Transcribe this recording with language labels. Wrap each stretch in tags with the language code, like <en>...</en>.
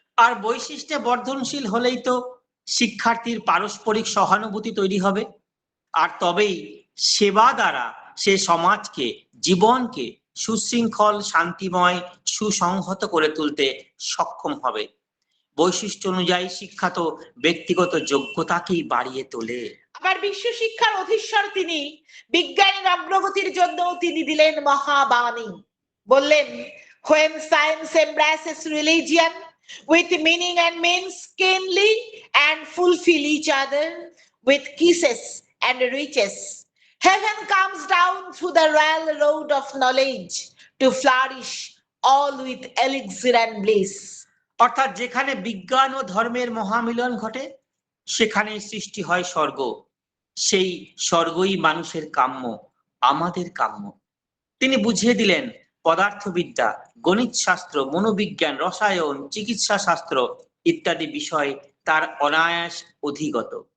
<bn>আর বৈশিষ্ট্যে বর্ধনশীল হলেই তো শিক্ষার্থীর পারস্পরিক সহানুভূতি তৈরি হবে, আর তবেই সেবা দ্বারা সে সমাজকে, জীবনকে সুশৃঙ্খল, শান্তিময়, সুসংহত করে তুলতে সক্ষম হবে। বৈশিষ্ট্য অনুযায়ী শিক্ষা তো ব্যক্তিগত যোগ্যতাকেই বাড়িয়ে তোলে। আবার বিশ্ব শিক্ষার অধীশ্বর তিনি, বিজ্ঞানের অগ্রগতির জন্য তিনি দিলেন মহাবাণী। বললেন,</bn> <en>when science embraces religion with meaning and means keenly and fulfill each other with kisses and riches, heaven comes down through the royal road of knowledge to flourish all with elixir and bliss.</en> <bn>অর্থাৎ যেখানে বিজ্ঞান ও ধর্মের মহামিলন ঘটে, সেখানে সৃষ্টি হয় স্বর্গ। সেই স্বর্গই মানুষের কাম্য, আমাদের কাম্য। তিনি বুঝিয়ে দিলেন, পদার্থবিদ্যা, গণিত শাস্ত্র, মনোবিজ্ঞান, রসায়ন, চিকিৎসা শাস্ত্র ইত্যাদি বিষয় তার অনায়াস অধিগত।</bn>